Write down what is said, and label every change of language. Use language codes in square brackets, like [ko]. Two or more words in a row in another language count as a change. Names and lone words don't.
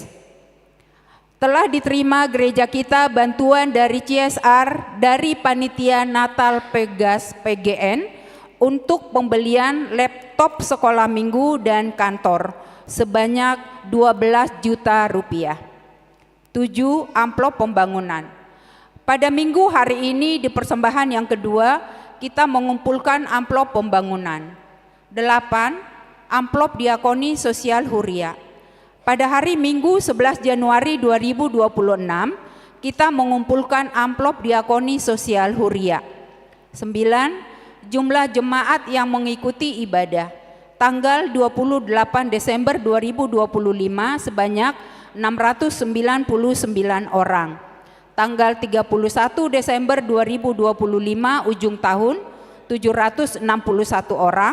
[id] Telah diterima gereja kita bantuan dari CSR dari Panitia Natal PGS PGN untuk pembelian laptop sekolah minggu dan kantor sebanyak 12 juta rupiah. 7. Amplop pembangunan. Pada minggu hari ini di persembahan yang kedua kita mengumpulkan amplop pembangunan. 8. Amplop diakoni sosial Huria. Pada hari Minggu 11 Januari 2026 kita mengumpulkan amplop diakoni sosial Huria. 9. Jumlah jemaat yang mengikuti ibadah tanggal 28 Desember 2025 sebanyak 699 orang. Tanggal 31 Desember 2025 ujung tahun 761 orang.